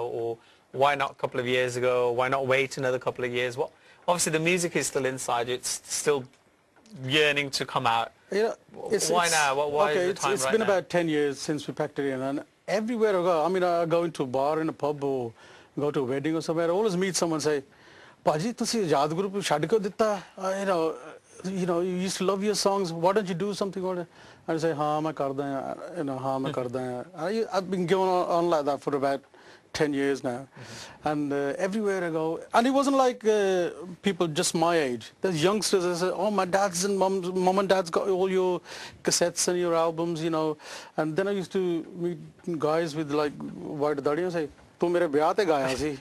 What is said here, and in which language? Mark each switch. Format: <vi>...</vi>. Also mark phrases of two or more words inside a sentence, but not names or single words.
<en>Or why not a couple of years ago? Why not wait another couple of years? Obviously, the music is still inside you. It's still yearning to come out. Yeah, why now? Why is the time it's been about 10 years since we packed it in, and everywhere I go, I mean, I go into a bar, in a pub, or go to a wedding or somewhere, I always meet someone say,</en> <pa>"ਪਾਜੀ, ਤੁਸੀਂ ਆਜ਼ਾਦ ਗਰੁੱਪ ਛੱਡ ਕੋ ਦਿੱਤਾ?</pa> <en>You know, you used to love your songs. Why don't you do something about it?" I say,</en> <pa>"ਹਾਂ, ਮੈਂ ਕਰਦਾ ਹੈ.</pa> <en>You know,</en> <pa>ਹਾਂ, ਮੈਂ ਕਰਦਾ ਹੈ."</pa> <en>I've been going on like that for about 10 years now. And everywhere I go, and it wasn't like people just my age. There's youngsters that say, oh, my dad's and mom and dad's got all your cassettes and your albums, you know. And then I used to meet guys with like white dadi and say,</en> <pa>ਤੂੰ ਮੇਰੇ ਵਿਆਹ ਤੇ ਗਿਆ ਸੀ.</pa>